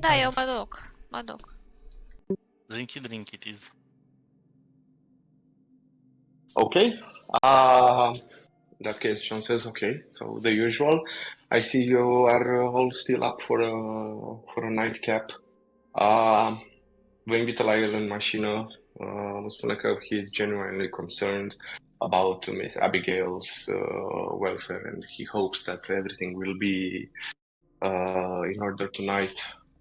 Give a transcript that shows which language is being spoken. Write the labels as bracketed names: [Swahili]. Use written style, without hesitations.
[Romanian] Da, eu mă duc. [English] Drink it is. Okay. In that case, John says, okay, so the usual. I see you are all still up for a nightcap. [Romanian] Vă invită la el în mașină. Vă spune că [English] he is genuinely concerned about Miss Abigail's welfare, and he hopes that everything will be in order tonight.